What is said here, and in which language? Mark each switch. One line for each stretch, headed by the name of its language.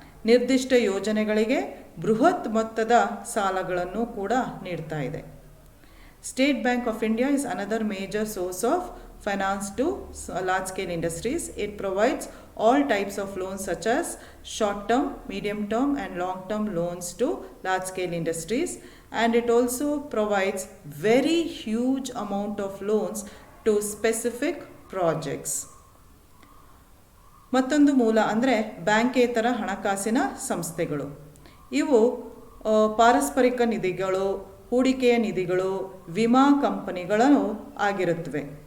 Kannada: ನಿರ್ದಿಷ್ಟ ಯೋಜನೆಗಳಿಗೆ ಬೃಹತ್ ಮೊತ್ತದ ಸಾಲಗಳನ್ನು ಕೂಡ ನೀಡ್ತಾ ಇದೆ.
English: State Bank of India is another major source of finance to large-scale industries. It provides all types of loans such as short-term, medium-term and long-term loans to large-scale industries, and it also provides very huge amount of loans to specific projects.
Kannada: ಮತ್ತೊಂದು ಮೂಲ ಅಂದರೆ ಬ್ಯಾಂಕೇತರ ಹಣಕಾಸಿನ ಸಂಸ್ಥೆಗಳು. ಇವು ಪಾರಸ್ಪರಿಕ ನಿಧಿಗಳು, ಹೂಡಿಕೆಯ ನಿಧಿಗಳು, ವಿಮಾ ಕಂಪನಿಗಳನ್ನು ಆಗಿರುತ್ತವೆ.